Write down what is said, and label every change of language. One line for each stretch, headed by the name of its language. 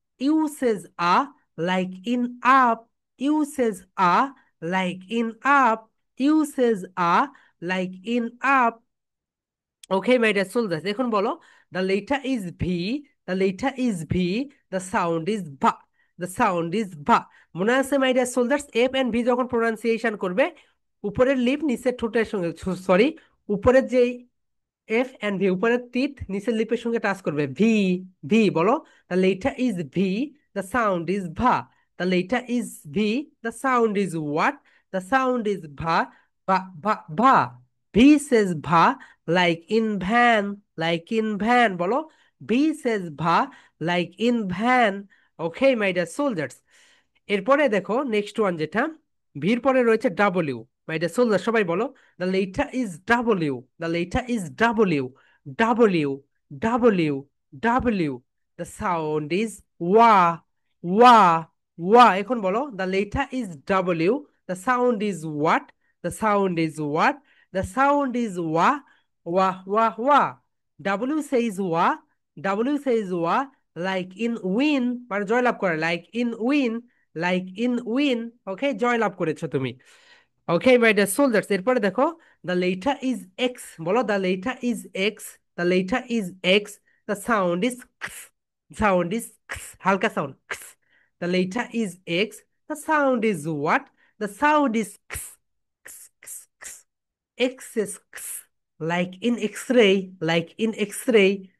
English: You says a, like in up. You says a, like in up. You says a, like in up. Okay, my dear soldiers,
Bangla: এখন বলো,
English: the letter is V, the letter is V, the sound is ba, the sound is ba.
Bangla: মনে আছে my dear soldiers, F and V যখন pronunciation করবে, উপরের lip নিচের ঠোঁটের সঙ্গে, সরি, উপরের যে এফ এন্ড ভি, উপরের টিথ নিচের লিপের সঙ্গে টাচ করবে।
English: V, V
Bangla: বলো,
English: The letter is V, the sound is va. The letter is V, the sound is what? The sound is va, va, va, va. V says va, like in van, like in van
Bangla: বলো,
English: V says va, like in van. Okay, my dear soldiers,
Bangla: এরপরে দেখো
English: next one
Bangla: যেটা, ভির পরে রয়েছে ডাব্লিউ।
English: my dear soldier,
Bangla: সবাই বলো,
English: the letter is W, the letter is W, W, W, W. The sound is wa, wa, wa.
Bangla: এখন বলো,
English: the letter is W, the sound is what? The sound is what? The sound is wa, wa, wa, wa. W says wa, W says wa, like in win,
Bangla: মানে জয়লাভ করে,
English: like in win, like in win.
Bangla: ওকে, জয়লাভ করেছো তুমি।
English: okay, my dear soldiers,
Bangla: এরপরে দেখো,
English: The letter is X বলো, the letter is X, the letter is X, the sound is, sound is হালকা sound. The letter is X, the sound is what? The sound is x, x, x, x. X is x, like in X-ray, like in X-ray.